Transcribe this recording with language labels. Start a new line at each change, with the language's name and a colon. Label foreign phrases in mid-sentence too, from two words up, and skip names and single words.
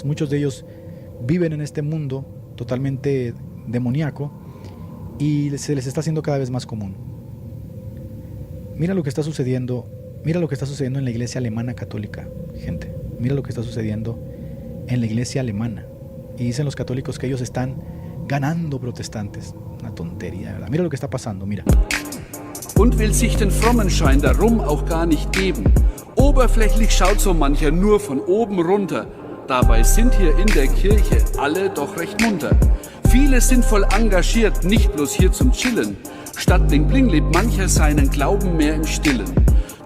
Spanish: Muchos de ellos viven en este mundo totalmente demoníaco y se les está haciendo cada vez más común. Mira lo que está sucediendo. Mira lo que está sucediendo en la iglesia alemana católica, gente. Mira lo que está sucediendo en la iglesia alemana. Y dicen los católicos que ellos están ganando protestantes. Una tontería, ¿verdad? Mira lo que está pasando, mira.
German: Und will sich den Frommenschein darum auch gar nicht geben. Oberflächlich schaut so mancher nur von oben runter. Dabei sind hier in der Kirche alle doch recht munter. Viele sind voll engagiert, nicht bloß hier zum Chillen. Statt
English: Bling Bling
German: lebt mancher seinen Glauben mehr im Stillen.